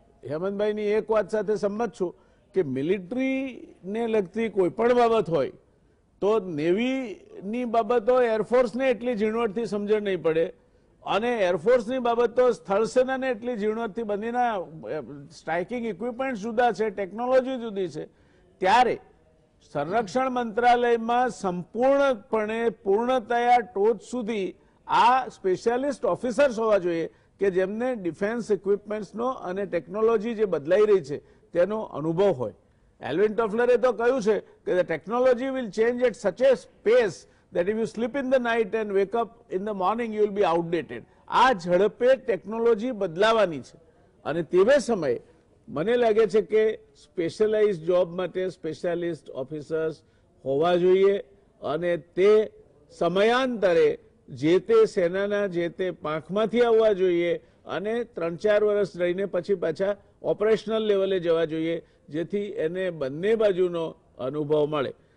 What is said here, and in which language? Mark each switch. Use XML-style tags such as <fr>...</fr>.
<gu>હેમંતભાઈની એક વાત સાથે સંમત છું કે મિલિટરીને લગતી કોઈ પણ બાબત હોય તો નેવીની બાબતો એરફોર્સને એટલી ઝીણવટથી સમજણ નહીં પડે અને એરફોર્સની બાબતો સ્થળ સેનાને એટલી ઝીણવટથી બંનેના સ્ટ્રાઇકિંગ ઇક્વિપમેન્ટ જુદા છે, ટેકનોલોજી જુદી છે. ત્યારે સંરક્ષણ મંત્રાલયમાં સંપૂર્ણપણે પૂર્ણતયા ટોચ સુધી આ સ્પેશિયાલિસ્ટ ઓફિસર્સ હોવા જોઈએ કે જેમને ડિફેન્સ ઇક્વિપમેન્ટ્સનો અને ટેકનોલોજી જે બદલાઈ રહી છે તેનો અનુભવ હોય.</gu> <en>Alvin ટોફલરે</en> <gu>તો કહ્યું છે કે</gu> <en>the technology will change at such a pace that if you sleep in the night and wake up in the morning you will be outdated.</en> <gu>આ ઝડપે ટેકનોલોજી બદલાવાની છે અને તેવે સમયે મને લાગે છે કે સ્પેશિયલાઇઝ જોબ માટે સ્પેશિયાલિસ્ટ ઓફિસર્સ હોવા જોઈએ અને તે સમયાંતરે જે તે સેનાના જે તે પાંખમાંથી આવવા જોઈએ અને 3-4 વર્ષ રહીને પછી પાછા ઓપરેશનલ લેવલે જવા જોઈએ જેથી એને બંને બાજુનો અનુભવ મળે.</gu>